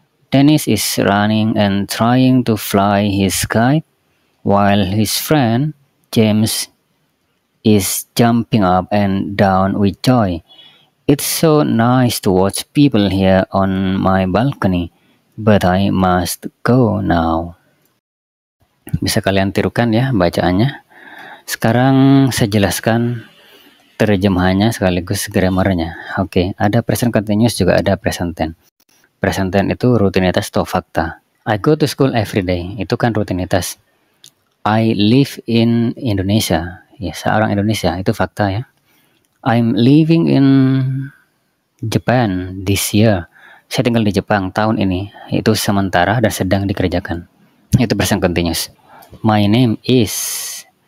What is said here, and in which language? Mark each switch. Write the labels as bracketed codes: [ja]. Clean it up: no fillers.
[en] Dennis is running and trying to fly his kite, while his friend James is jumping up and down with joy. It's so nice to watch people here on my balcony, but I must go now. [id] Bisa kalian tirukan ya bacaannya. Sekarang saya jelaskan terjemahannya sekaligus grammarnya. Oke, ada present continuous juga ada present tense. Present tense itu rutinitas atau fakta. [en] I go to school every day, [id] itu kan rutinitas. [en] I live in Indonesia, [id] ya seorang Indonesia, itu fakta ya. [en] I'm living in Japan this year. [id] Saya tinggal di Jepang tahun ini, itu sementara dan sedang dikerjakan. Itu present continuous. [en] My name is